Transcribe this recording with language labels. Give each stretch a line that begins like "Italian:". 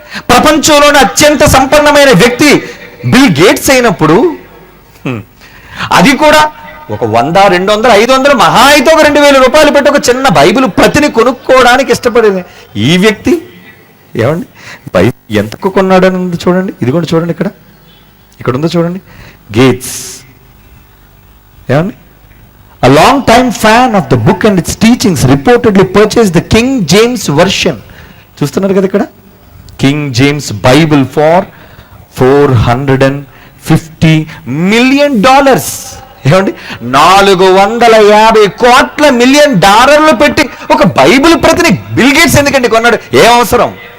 Telugu: ప్రపంచంలోని అత్యంత సంపన్నమైన వ్యక్తి బిల్ గేట్స్ అయినప్పుడు, అది కూడా ఒక 100, 200, 500 మహా అయితే ఒక 2000 రూపాయలు పెట్టి ఒక చిన్న బైబిల్ ప్రతిని కొనుక్కోవడానికి ఇష్టపడేది ఈ వ్యక్తి ఏమండి బైబిల్ ఎంతకు కొన్నాడని ఉంది చూడండి. ఇది కూడా చూడండి, ఇక్కడ ఉందో చూడండి.
English: Gates ఏమండి, a long time fan of the book and its teachings reportedly purchased the King James version.
Telugu: చూస్తున్నారు కదా ఇక్కడ,
English: King James Bible for $450 million.
Telugu: ఏమండి, $450 million పెట్టి ఒక బైబిల్ ప్రతిని బిల్ గేట్స్ ఎందుకండి కొన్నాడు? ఏం అవసరం?